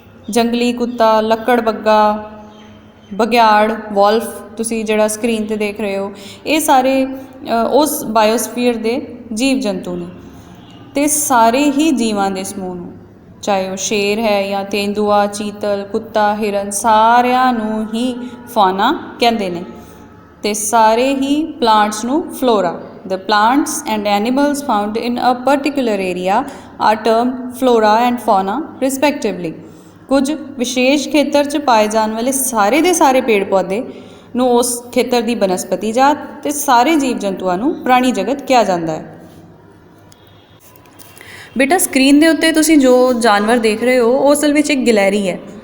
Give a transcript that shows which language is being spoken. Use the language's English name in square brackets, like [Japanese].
[Punjabi] ਜੰਗਲੀ ਕੁੱਤਾ, ਲੱਕੜ ਬੱਗਾ, ਬਘਿਆੜ, ਵੋਲਫ ਤੁਸੀਂ ਜਿਹੜਾ ਸਕਰੀਨ 'ਤੇ ਦੇਖ ਰਹੇ ਹੋ, ਇਹ ਸਾਰੇ ਉਸ ਬਾਇਓਸਫੀਅਰ ਦੇ ਜੀਵ ਜੰਤੂ ਨੇ। ਤੇ ਸਾਰੇ ਹੀ ਜੀਵਾਂ ਦੇ ਸਮੂਹ ਨੂੰ, ਚਾਹੇ ਉਹ ਸ਼ੇਰ ਹੈ ਜਾਂ ਤੇਂਦੂਆ, ਚੀਤਲ, ਕੁੱਤਾ, ਹਿਰਨ, ਸਾਰਿਆਂ ਨੂੰ ਹੀ ਫੌਨਾ ਕਹਿੰਦੇ ਨੇ। ਤੇ ਸਾਰੇ ਹੀ ਪਲਾਂਟਸ ਨੂੰ flora. [English] The plants and animals found in a particular area are termed flora and fauna respectively। [Punjabi] ਕੁਝ ਵਿਸ਼ੇਸ਼ ਖੇਤਰ 'ਚ ਪਾਏ ਜਾਣ ਵਾਲੇ ਸਾਰੇ ਦੇ ਸਾਰੇ ਪੇੜ ਪੌਦੇ ਨੂੰ ਉਸ ਖੇਤਰ ਦੀ ਬਨਸਪਤੀ ਜਾਤ ਤੇ ਸਾਰੇ ਜੀਵ ਜੰਤੂਆਂ ਨੂੰ ਪ੍ਰਾਣੀ ਜਗਤ ਕਿਹਾ ਜਾਂਦਾ ਹੈ। ਬੇਟਾ ਸਕਰੀਨ ਦੇ ਉੱਤੇ ਤੁਸੀਂ ਜੋ ਜਾਨਵਰ ਦੇਖ ਰਹੇ ਹੋ ਉਹ ਅਸਲ ਵਿੱਚ ਇੱਕ ਗਿਲਹਰੀ ਹੈ।